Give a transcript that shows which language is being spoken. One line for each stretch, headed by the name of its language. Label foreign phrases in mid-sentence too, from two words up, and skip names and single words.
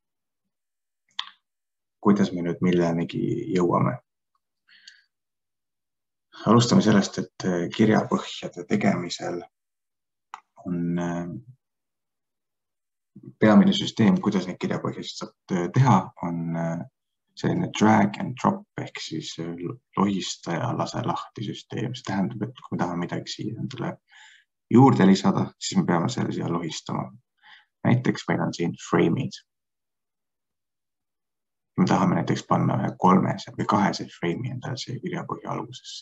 Estonian: Kuidas me nüüd millenegi jõuame? Alustame sellest, et kirjapõhjade tegemisel on peamine süsteem, kuidas neid kirjapõhjasid saab teha, on selline
English: drag and drop
Estonian: ehk siis lohista ja lase lahti süsteem. See tähendab, et kui me tahame midagi siia endale juurde lisada, siis me peame selle siia lohistama. Näiteks meil on siin frame'id. Me tahame näiteks panna ühe 3 või 2 frame'i endale siia kirjapõhja algusesse.